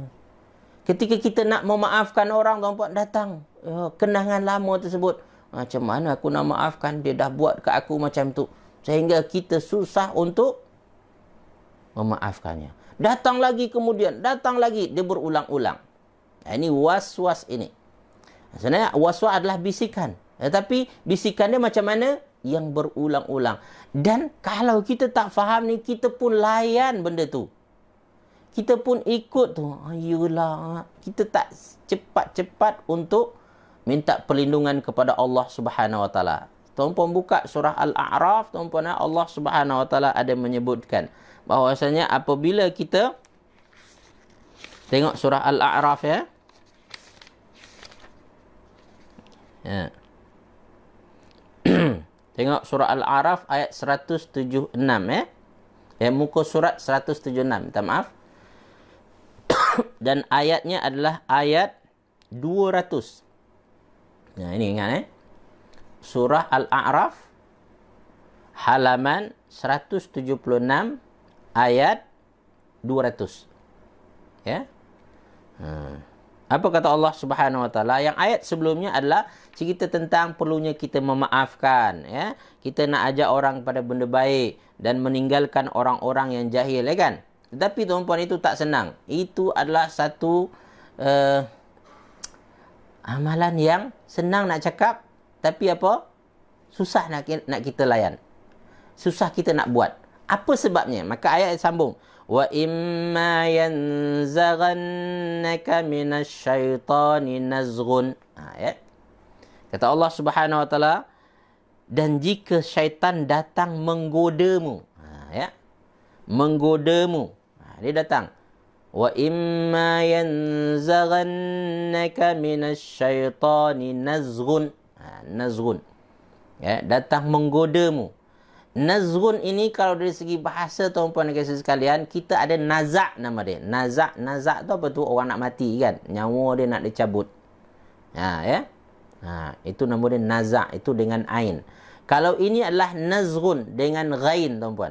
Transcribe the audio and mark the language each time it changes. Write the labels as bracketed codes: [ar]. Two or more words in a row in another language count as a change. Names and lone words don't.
[ms] Ketika kita nak memaafkan orang, tuan-puan, datang kenangan lama tersebut. Macam mana aku nak maafkan, dia dah buat kat aku macam tu. Sehingga kita susah untuk memaafkannya. Datang lagi kemudian, datang lagi. Dia berulang-ulang. Ini was-was ini. Sebenarnya was-was adalah bisikan. Tetapi bisikan dia macam mana? Yang berulang-ulang. Dan kalau kita tak faham ni, kita pun layan benda tu. Kita pun ikut tu. Ayolah. Kita tak cepat-cepat untuk minta perlindungan kepada Allah [ar] سبحانه وتعالى. [ms] Tuan-puan buka surah Al-A'raf, tuan-puan, Allah [ar] سبحانه وتعالى [ms] ada menyebutkan bahawasanya apabila kita tengok surah Al-A'raf ya. Tengok surah Al-A'raf ayat 176 ya. Muka surat 176, minta maaf. Dan ayatnya adalah ayat 200. Nah, ini ingat surah Al-A'raf halaman 176 ayat 200. Ya. Apa kata Allah [ar] سبحانه وتعالى? [ms] Yang ayat sebelumnya adalah cerita tentang perlunya kita memaafkan, ya. Kita nak ajak orang pada benda baik dan meninggalkan orang-orang yang jahil, ya kan? Tetapi tuan-puan, itu tak senang. Itu adalah satu amalan yang senang nak cakap, tapi apa? Susah nak kita layan. Susah kita nak buat. Apa sebabnya? Maka ayat sambung. [ar] وإما ينزغنك من الشيطان نزغ. [ms] Ya. Kata Allah [ar] سبحانه وتعالى, [ms] dan jika syaitan datang menggodamu, ya. Menggodamu. Dia datang. [ar] وإما ينزغنك من الشيطان نزغ. [ms] Nazghun. Ya, datang menggodamu. Nazghun ini kalau dari segi bahasa, tuan-puan dan kasih sekalian, kita ada nazak nama dia. Nazak tu apa tu? Orang nak mati kan? Nyawa dia nak dicabut. Ya. Itu nama dia nazak. Itu dengan ain. Kalau ini adalah nazghun dengan ghain, tuan-puan.